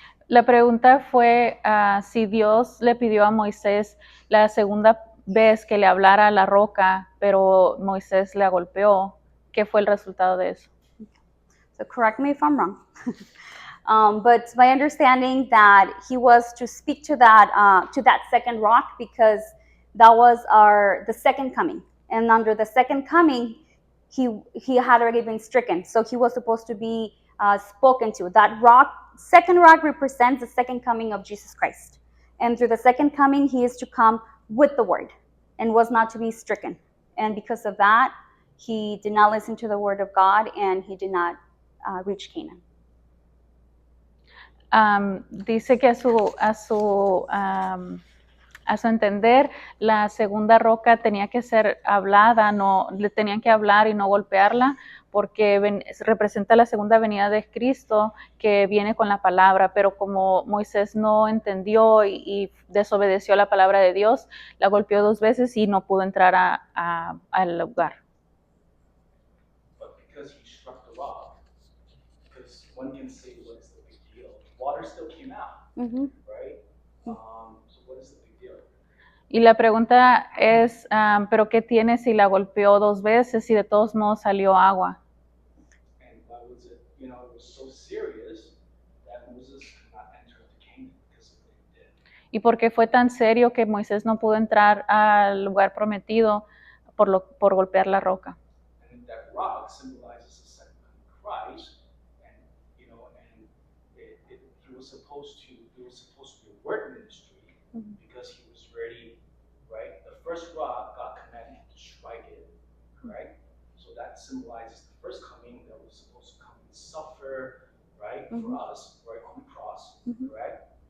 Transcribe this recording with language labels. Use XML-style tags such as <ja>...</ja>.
<es>La pregunta fue si Dios le pidió a Moisés la segunda vez que le hablara a la roca, pero Moisés la golpeó. ¿Qué fue el resultado de eso?</es> <en>So correct me if I'm wrong. But my understanding that he was to speak to that second rock because that was the second coming. And under the second coming, he had already been stricken. So he was supposed to be spoken to. That second rock represents the second coming of Jesus Christ. And through the second coming, he is to come with the word and was not to be stricken. And because of that, he did not listen to the word of God and he did not reach Canaan.</en> <es>Dice que a su entender, la segunda roca tenía que ser hablada, no le tenían que hablar y no golpearla, porque representa la segunda venida de Cristo que viene con la palabra, pero como Moisés no entendió y desobedeció la palabra de Dios, la golpeó 2 veces y no pudo entrar al lugar.</es> <en>But because he struck the rock, because one can say, what is the big deal? Water still came out, Mm-hmm. right? So what is the big deal?</en> <es>Y la pregunta es, ¿pero qué tiene si la golpeó 2 veces y de todos modos salió agua?</es> <en>And why was it, it was so serious that Moses could not enter into Canaan because of what he did.</en> <es>¿Y por qué fue tan serio que Moisés no pudo entrar al lugar prometido por golpear la roca?</es> <en>And that rock symbolizes the second coming of Christ, and he was supposed to be a word ministry because he was ready, right? The first rock, God commanded him to strike it, right? So that symbolizes the first coming that was supposed to come and suffer, right, for us, right, on the cross, right?</en>